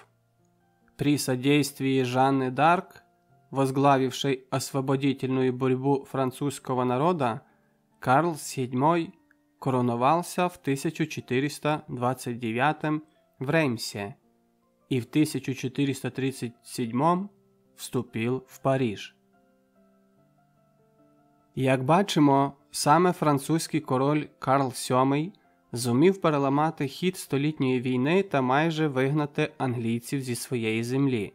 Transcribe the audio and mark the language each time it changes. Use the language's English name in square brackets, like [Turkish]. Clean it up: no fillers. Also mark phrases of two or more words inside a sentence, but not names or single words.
[Russian] При содействии Жанны д'Арк, возглавившей освободительную борьбу французского народа, Карл VII короновался в 1429 в Реймсе и в 1437 вступив в Париж. [Ukrainian] Як бачимо, саме французький король Карл VII зумів переламати хід столітньої війни та майже вигнати англійців зі своєї землі.